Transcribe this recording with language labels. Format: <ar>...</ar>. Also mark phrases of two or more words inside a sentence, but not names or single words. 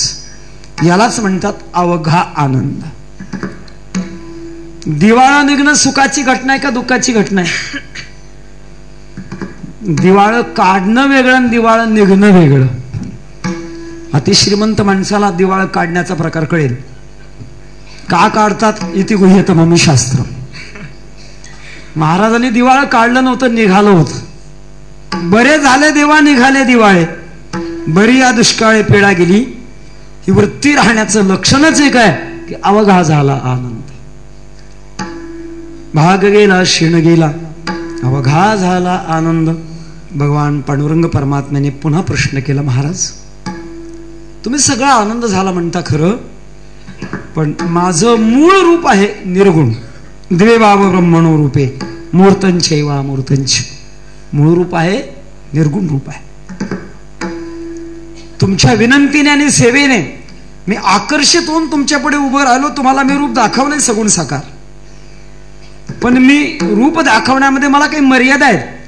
<mr>यालाच म्हणतात अवघा आनंद. दिवाळं निघणं सुखाची घटना आहे का दुःखाची घटना आहे? दिवाळं काढणं वेगळं आणि दिवाळं निघणं वेगळं. अतिश्रीमंत माणसाला दिवाळं काढण्याचा प्रकार कळेल. का काढतात?</mr> <sa>इति गुह्यतमं शास्त्र.</sa> <mr>महाराजांनी दिवाळं काढलं नव्हतं, निघालं होतं. बरे झाले देवा निघाले दिवाळे, बरी या दुष्काळे पेढा गेली. ही वृत्ती राहण्याचं लक्षणच एक आहे की अवघा झाला आनंद. भाग गेला क्षीण गेला, अवघा झाला आनंद. भगवान पांडुरंग परमात्म्याने पुन्हा प्रश्न केला, महाराज तुम्ही सगळा आनंद झाला म्हणता खरं, पण माझं मूळ रूप आहे निर्गुण.</mr> <sa>द्वेभाव ब्रह्मणो रूपे मूर्तंचैवा मूर्तंच.</sa> <mr>मूळ रूप आहे निर्गुण रूप आहे. तुमच्या विनंतीने आणि सेवेने मी आकर्षित होऊन तुमच्या पुढे उभं राहिलो. तुम्हाला मी रूप दाखवणे सगुण साकार, पण मी रूप दाखवण्यामध्ये मला काही मर्यादा आहेत.</mr>